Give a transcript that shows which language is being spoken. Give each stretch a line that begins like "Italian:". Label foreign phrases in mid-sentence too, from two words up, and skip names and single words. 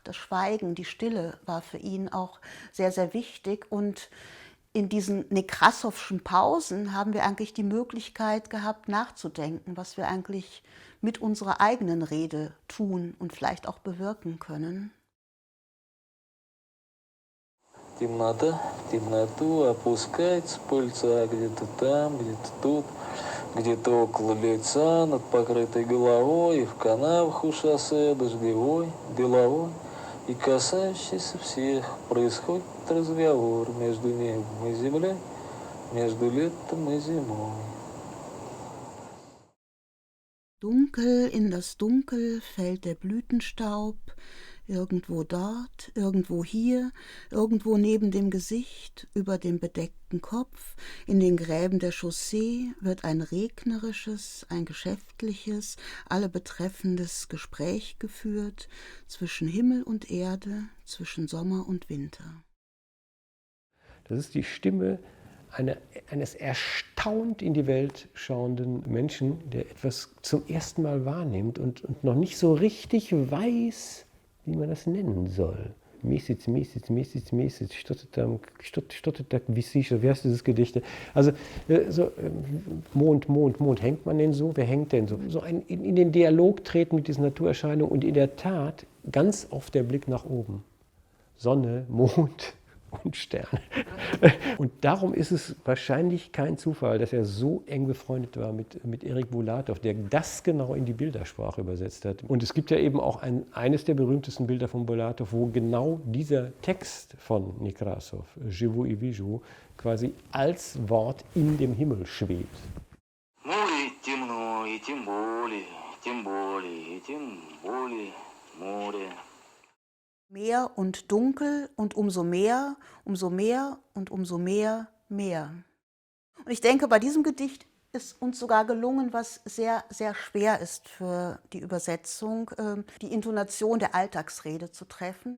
German: Das Schweigen, die Stille war für ihn auch sehr, sehr wichtig. Und in diesen Nekrassowschen Pausen haben wir eigentlich die Möglichkeit gehabt, nachzudenken, was wir eigentlich mit unserer eigenen Rede tun und vielleicht auch bewirken können.
Russian: Темнота, в темноту опускается пыльца где-то там, где-то тут, где-то около лица, над покрытой головой, и в канавах у шоссе дождевой, деловой и касающийся всех. Происходит разговор между небом и землей, между летом и зимой.
German: Dunkel in das Dunkel fällt der Blütenstaub, irgendwo dort, irgendwo hier, irgendwo neben dem Gesicht, über dem bedeckten Kopf, in den Gräben der Chaussee wird ein regnerisches, ein geschäftliches, alle betreffendes Gespräch geführt zwischen Himmel und Erde, zwischen Sommer und Winter. Das ist die Stimme eines erstaunt in die Welt schauenden Menschen, der etwas zum ersten Mal wahrnimmt und noch nicht so richtig weiß, wie man das nennen soll.
Russian: Месяц, что-то там так висишь,
German: wie heißt dieses Gedicht? Also so, Mond, hängt man denn so? Wer hängt denn so? So in den Dialog treten mit diesen Naturerscheinungen und in der Tat ganz oft der Blick nach oben. Sonne, Mond und Sterne. Und darum ist es wahrscheinlich kein Zufall, dass er so eng befreundet war mit Erik Bulatow, der das genau in die Bildersprache übersetzt hat. Und es gibt ja eben auch eines der berühmtesten Bilder von Bulatow, wo genau dieser Text von Nekrassow,
Russian: Живу и вижу,
German: quasi als Wort in dem Himmel schwebt.
Russian: Море темно, и тем более, и тем более море.
German: Meer und dunkel und umso mehr und umso mehr, mehr. Und ich denke, bei diesem Gedicht ist uns sogar gelungen, was sehr, sehr schwer ist für die Übersetzung, die Intonation der Alltagsrede zu treffen.